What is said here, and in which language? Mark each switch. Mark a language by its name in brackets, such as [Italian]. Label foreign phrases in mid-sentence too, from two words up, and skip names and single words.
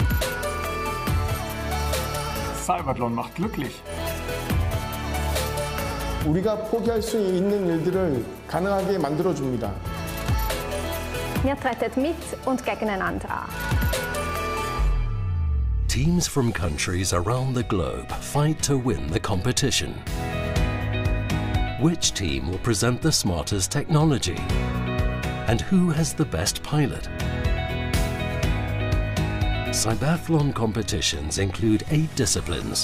[German] CYBATHLON macht glücklich. [Korean] 우리가 포기할 수 있는 일들을 가능하게 만들어 줍니다. [German] Wir treten mit und gegeneinander an. [English] Teams from countries around the globe fight to win the competition. Which team will present the smartest technology? And who has the best pilot? CYBATHLON competitions include 8 disciplines.